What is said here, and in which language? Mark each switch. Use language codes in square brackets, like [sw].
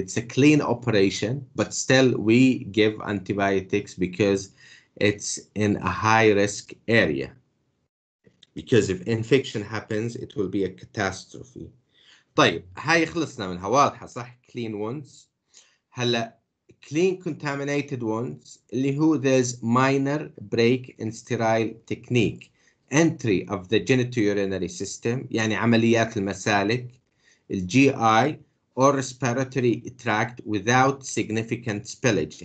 [en] It's a clean operation, but still we give antibiotics because it's in a high risk area. Because if infection happens, it will be a catastrophe. [ar] طيب هاي خلصنا منها واضحة صح [en] clean ones. [ar] هلا [en] clean contaminated ones [ar] اللي هو [en] there's minor break in sterile technique. Entry of the genitourinary system [ar] يعني عمليات المسالك [en] الGI or respiratory tract without significant spillage.